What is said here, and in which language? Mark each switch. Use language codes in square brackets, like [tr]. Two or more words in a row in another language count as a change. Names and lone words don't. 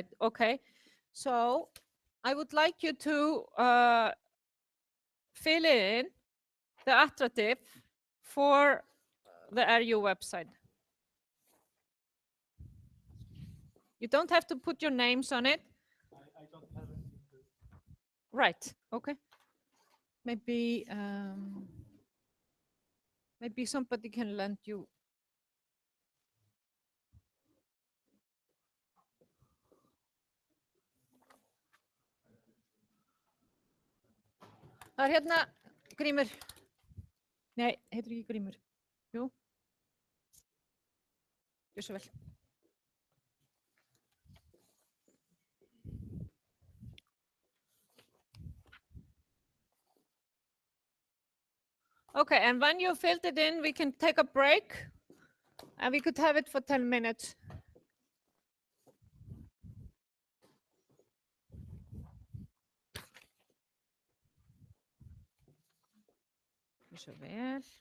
[en] Okay, so I would like you to fill in the attractive for the RU website. You don't have to put your names on it. I don't have it. Right. Okay. Maybe maybe somebody can lend you. [is] Það hérna Grímur. Nei, heitir ekki Grímur. Jú. Gjör svo vel. [en] Okay, and when you filled it in, we can take a break and we could have it for 10 minutes. [is] Svo vel.